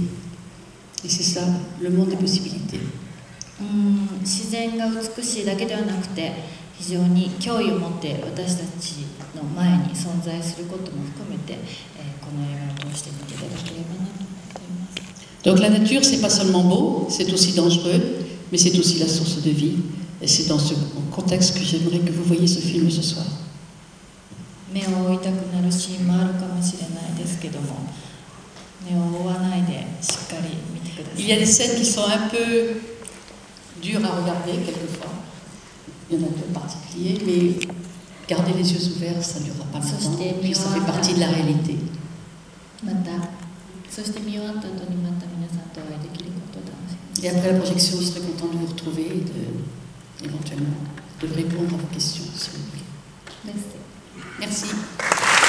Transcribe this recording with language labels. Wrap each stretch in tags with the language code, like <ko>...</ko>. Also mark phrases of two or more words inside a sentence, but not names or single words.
<fr>Et c'est ça, le monde des possibilités.</fr> <ja>自然が美しいだけではなくて、非常に脅威を持って私たちの前に存在することも含めて、この映画を通して見ていただければなと思います。</ja> <fr>Donc la nature, c'est pas seulement beau, c'est aussi dangereux, mais c'est aussi la source de vie. Et c'est dans ce contexte que j'aimerais que vous voyiez ce film ce soir.</fr> <ja>目を覆いたくなるシーンもあるかもしれないですけども、</ja> <fr>Il y a des scènes qui sont un peu dures à regarder quelquefois. Il y en a deux particuliers, mais garder les yeux ouverts, ça ne durera pas longtemps. Puis ça fait partie de la réalité. Et après la projection, je serai content de vous retrouver et éventuellement de répondre à vos questions si vous voulez.</fr>